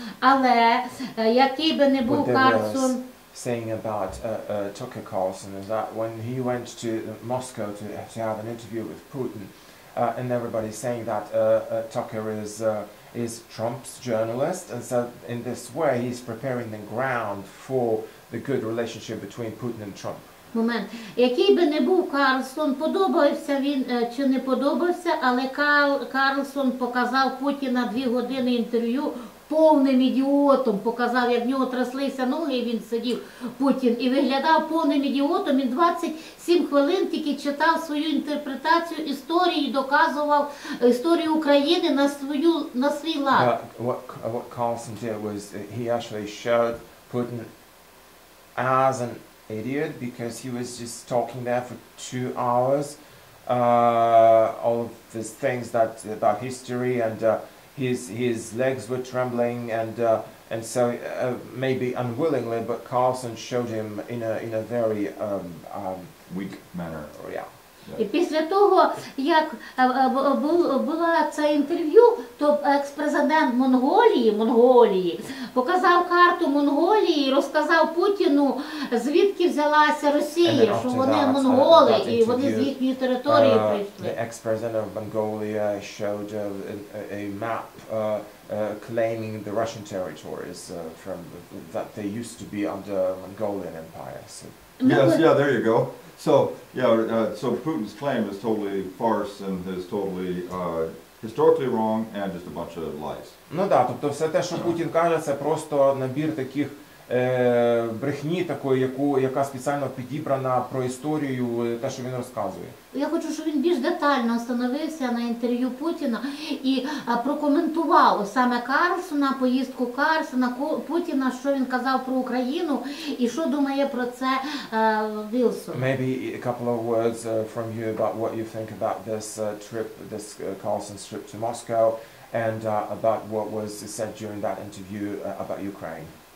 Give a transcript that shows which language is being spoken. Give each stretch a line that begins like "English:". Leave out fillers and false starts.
Ukrainian: Але який би не був Карсон,
English: saying about Tucker Carlson is that when he went to Moscow to have an interview with Putin, and everybody's saying that Tucker is Trump's journalist, and so in this way he's preparing the ground for the good relationship between Putin and Trump.
Ukrainian: Момент. Який би не був Карлсон, подобався він чи не подобався, але Карлсон показав Путіна 2 години інтерв'ю повним ідіотом, показав, як в нього тряслися ноги, і він сидів, Путін, і виглядав повним ідіотом. Він 27 хвилин тільки читав свою інтерпретацію історії, доказував історію України на свій лад.
English: What Carlson did was he actually showed Putin as an idiot because he was just talking there for 2 hours, all of these things about history, and his legs were trembling, and so maybe unwillingly, but Carlson showed him in a very Weak manner. Yeah.
Ukrainian: І після того, як було це інтерв'ю, то екс-президент Монголії показав карту Монголії і розказав Путіну, звідки взялася Росія, що вони монголи, і вони з їхньої території прийшли.
English: The ex-president of Mongolia showed a map claiming the Russian territories from that they used to be under Mongolian Empire. So. Yes, yeah, there you go. So, yeah, so Putin's claim is totally farce and is totally historically wrong and just a bunch of lies.
Ukrainian: Ну да, тобто все те, що Путін каже, це просто набір таких брехні такої, яка спеціально підібрана про історію, те, що він розказує. Я хочу, щоб він більш детально встановився на інтерв'ю Путіна і прокоментував саме Карлсона, поїздку Карлсона, Путіна, що він казав про Україну і що думає про це Вілсон.
English: Maybe a couple of words from you about what you think about this trip, this Carlson's trip to Moscow, and about what was said during that interview about Ukraine.